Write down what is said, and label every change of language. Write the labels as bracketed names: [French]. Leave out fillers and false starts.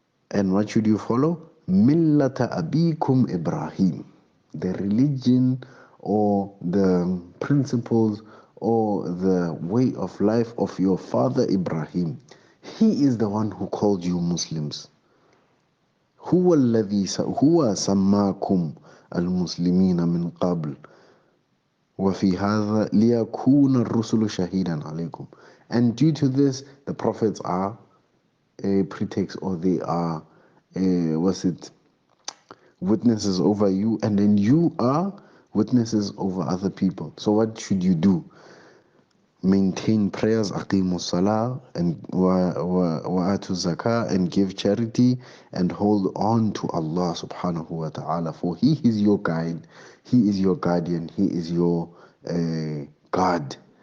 [English] And what should you follow? [Arabic] Millata abikum [English] Ibrahim. The religion or the principles or the way of life of your father Ibrahim. He is the one who called you Muslims. [Arabic] هو سماكم المسلمين من قبل وفي هذا ليكون الرسل شهيدا عليكم. [English] And due to this, the prophets are a pretext, or they are witnesses over you, and then you are witnesses over other people. So what should you do? Maintain prayers, [Arabic] aqimu salah, [English] and [Arabic] wa'atu zakah, [English] and give charity, and hold on to Allah subhanahu wa ta'ala, for He is your guide, He is your guardian, He is your God.